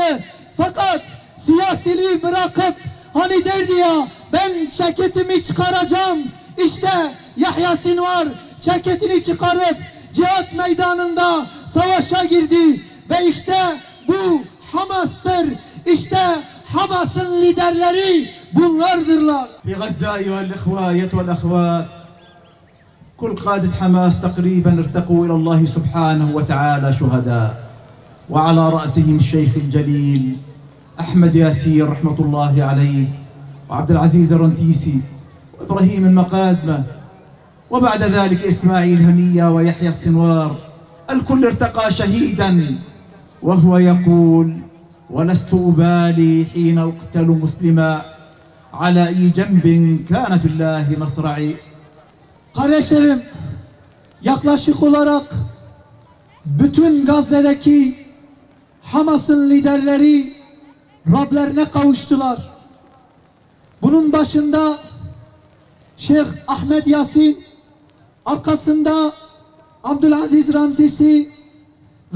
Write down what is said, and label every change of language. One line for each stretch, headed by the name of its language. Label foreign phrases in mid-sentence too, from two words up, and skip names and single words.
Turkish: Fakat siyasiliği bırakıp hani derdi ya ben ceketimi çıkaracağım. İşte Yahya Sinvar ceketini çıkarıp cihat meydanında savaşa girdi ve işte bu Hamas'tır. İşte Hamas'ın liderleri bunlardırlar.
Arabic: في غزة أيها الإخوة والأخوات كل قادة حماس تقريبا ارتقوا إلى الله سبحانه وتعالى شهداء وعلى رأسهم الشيخ الجليل أحمد ياسين رحمة الله عليه وعبد العزيز الرنتيسي وإبراهيم المقادمة وبعد ذلك إسماعيل هنية ويحيى السنوار الكل ارتقى شهيدا وهو يقول ولست أبالي حين أقتل مسلما على أي جنب كان في الله مصرعي.
Turkish: Kardeşlerim, yaklaşık olarak bütün Gazze'deki Hamas'ın liderleri Rablerine kavuştular. Bunun başında Şeyh Ahmed Yasin, arkasında Abdülaziz Rantisi ve